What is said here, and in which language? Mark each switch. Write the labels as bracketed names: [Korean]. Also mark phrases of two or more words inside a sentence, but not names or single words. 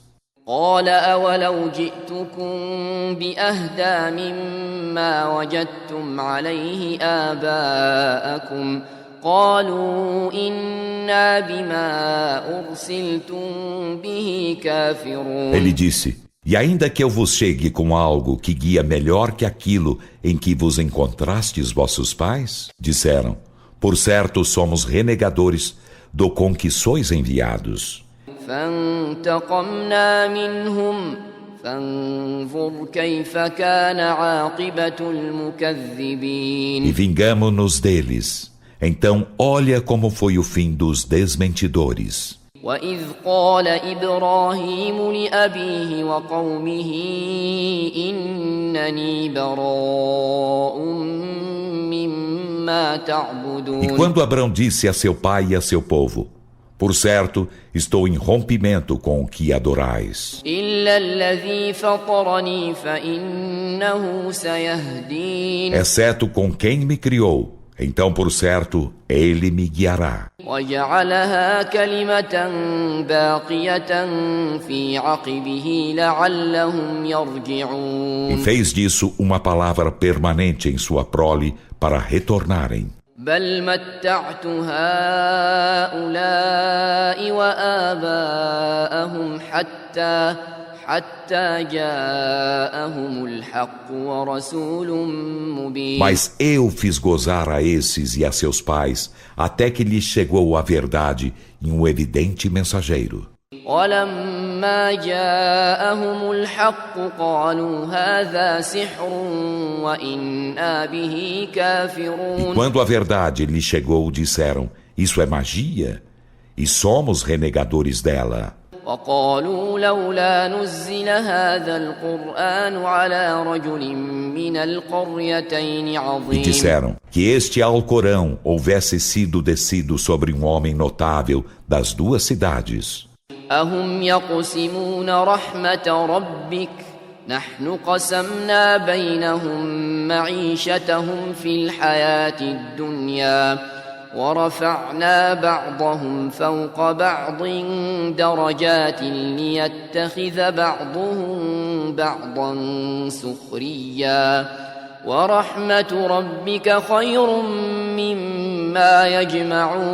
[Arabic] قال أولو جئتكم بأهدى مما وجدتم عليه آباءكم قالوا إنا بما أرسلتم به كافرون. [Portuguese] Ele disse: e ainda que eu vos chegue com algo que guia melhor que aquilo em que vos encontrastes vossos pais? Disseram: por certo somos renegadores do com que sois enviados. [Arabic] فانتقمنا منهم فانظر كيف كان عاقبة [Portuguese] E [Arabic] المكذبين. [Portuguese] vingamo-nos deles. Então olha como foi o fim dos desmentidores. [Arabic] وإذ قال إبراهيم لأبيه وقومه إنني براء مما تعبدون. [Portuguese] E quando Abrão disse a seu pai e a seu povo: por certo, estou em rompimento com o que adorais. [Arabic] إلا الذي فطرني فإنه سيهدين. [Portuguese] Exceto com quem me criou, então por certo, ele me guiará. [Arabic] وجعلها كلمة باقية في عقبه لعلهم [Portuguese] E [Arabic] يرجعون. [Portuguese] fez disso uma palavra permanente em sua prole para retornarem. [Arabic] بل متعت هؤلاء وآباءهم حتى جاءهم الحق ورسول مبين. [Portuguese] Mas eu fiz gozar a esses e a seus pais, até que lhes chegou a verdade em um evidente mensageiro. [Arabic] ولما جاءهم الحق قالوا هذا سحر وإنا به [Portuguese] E [Arabic] كافرون. [Portuguese] quando a verdade lhes chegou, disseram: isso é magia? E somos renegadores dela. [Arabic] وقالوا لولا نزل هذا القرآن على رجل من القريتين [Portuguese] E [Arabic] عظيم. [Portuguese] disseram que este Alcorão houvesse sido descido sobre um homem notável das duas cidades. [Arabic] أهم يقسمون رحمة ربك نحن قسمنا بينهم معيشتهم في الحياة الدنيا ورفعنا بعضهم فوق بعض درجات ليتخذ بعضهم بعضا سخريا ورحمة ربك خير مما يجمعون.